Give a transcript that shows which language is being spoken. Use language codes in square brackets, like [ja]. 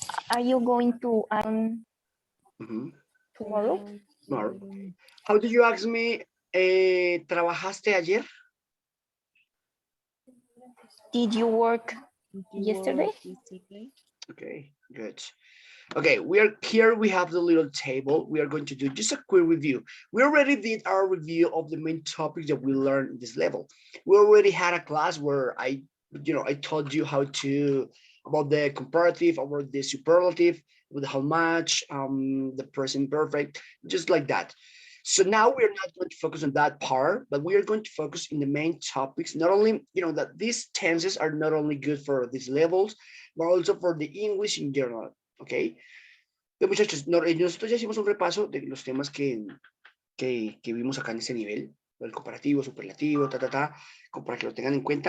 [en] Are you going to iron tomorrow? Tomorrow. How do you ask me, [es] ¿trabajaste ayer? [en] Did you work yesterday? Okay, good. Okay, we have the little table. We are going to do just a quick review. We already did our review of the main topics that we learned in this level. We already had a class where I told you how to, about the comparative, about the superlative, with how much, the present perfect, just like that. So now we're not going to focus on that part, but we are going to focus in the main topics. Not only, that these tenses are not only good for these levels, but also for the English in general. ¿Ok? [es] Entonces, muchachos, nosotros ya hicimos un repaso de los temas que vimos acá en este nivel, el comparativo, superlativo, para que lo tengan en cuenta.